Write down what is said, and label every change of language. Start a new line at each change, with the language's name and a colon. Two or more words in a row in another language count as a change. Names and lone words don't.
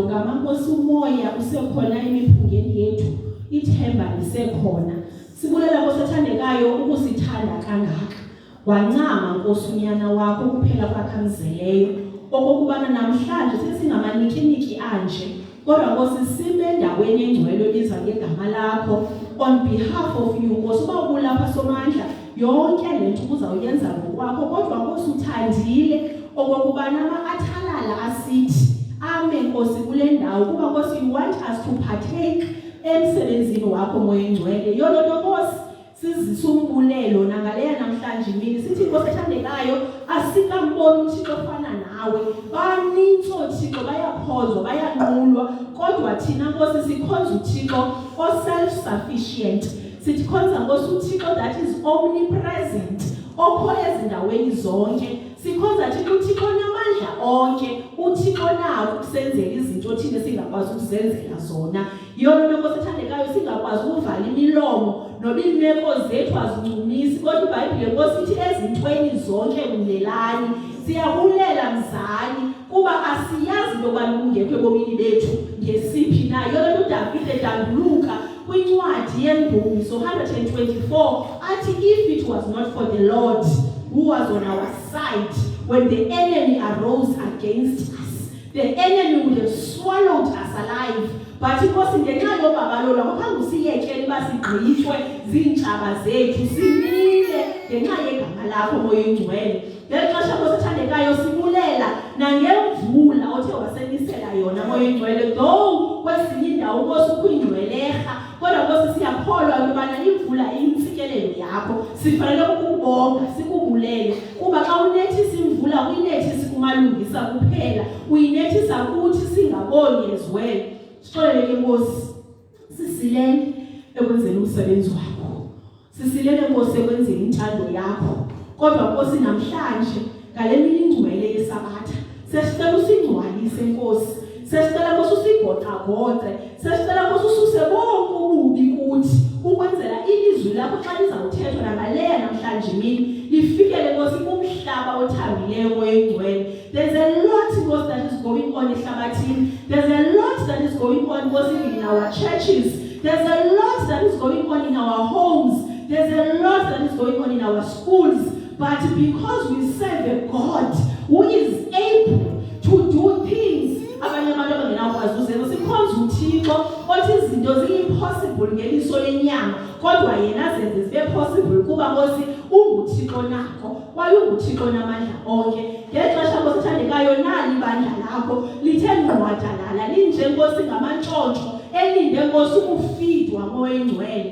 Xhosa: gama Nkosi umoya usekhona emiphungeni yethu ithemba lisekhona sibulela Nkosi ethandekayo ukusithanda kangaka wancama Nkosi unyana wakho kuphela kwakhamzeleyo okokubana namhlanje sesingamanikini anje kodwa Nkosi sibe endaweni engcwele ebizwa ngegama lakho
English: on behalf of you
Xhosa: Nkosi uba ubulapha somandla yonke lento uzawuyenza ngokwakho kodwa Nkosi uthandile okokubana ama-athalala asithi ame Nkosi kule ndawo kuba Nkosi you
English: want us to partake
Xhosa: emsebenzini wakho moya engcwele yona Nkosi sizisa umbulelo nangaleya namhlanje imini sithi Nkosi ethandekayo asikamboni uThixo ofana nawe baninzi oThixo bayakhonzwa bayanqulwa kodwa thina Nkosi sikhonza uThixo o
English: self sufficient
Xhosa: sikhonza Nkosi uThixo
English: that is omnipresent
Xhosa: okhoyo ezindaweni zonke. Sikhonza thina uThixo onamandla onke, uThixo onako ukusenzela izinto thina singakwazi ukuzenzela zona. Yona Nkosi ethandekayo singakwazi ukuvala imilomo noba imeko zethu azincumisi, kodwa iBhayibhile Nkosi ithi ezintweni zonke kulelani. Siyabulela mzali kuba asiyazi into yobana kungekho ebomini bethu ngesiphi na. Yona uDavide edanduluka kwincwadi yeNdumiso 124 athi,
English: if it was not for the Lord who was on our side when the enemy arose against us, the enemy would have swallowed us alive.
Xhosa: But Nkosi ngenxa yobaba lo akukhange usiyekele uba sigqithwe ziintshaba zethu, simile ngenxa yegama lakho Moya Oyingcwele. Ngexesha Nkosi ethandekayo sibulela nangemvula othe wasenisela yona Moya Oyingcwele, though kwezinye indawo Nkosi ukuyingcweleha, kodwa Nkosi siyakholwa ukubana imvula iyintsikelelo yakho. Sifanele ukubonga sikubulele kuba xa unethisa imvula uyinethisa kumalungisa kuphela, uyinethisa kuthi singaboni
English: as well.
Xhosa: Sixolele Nkosi, sisilele ekwenzeni umsebenzi wakho, sisilele Nkosi ekwenzeni intando yakho. Kodwa Nkosi namhlanje ngale mini ingcwele yeSabatha sesicela usingcwalise Nkosi, sesicela Nkosi usigoqagoqe, sesicela Nkosi ususe bonke ububi kuthi ukwenzela ilizwi lakho xa lizawuthethwa nangaleya namhlanje imini lifikele Nkosi kumhlaba othambileyo Moya Oyingcwele.
English: There's a lot Nkosi that is going on ehlabathini. There's a lot that is going on Nkosi in our churches. There's a lot that is going on in our homes. There's a lot that is going on in our schools. But because we serve a God who is able to do things
Xhosa: abanye abantu abangenakwazi uzenza, sikhonza uThixo othi izinto zi-impossible ngeliso lenyama, kodwa yena zenze zibe possible kuba Nkosi unguThixo nako, kwaye unguThixo namandla onke. Ngexesha Nkosi ethandekayo nali ibandla lakho lithe ngqwadalala linje Nkosi ngamantshontsho elinde Nkosi ukufidwa Moya Oyingcwele.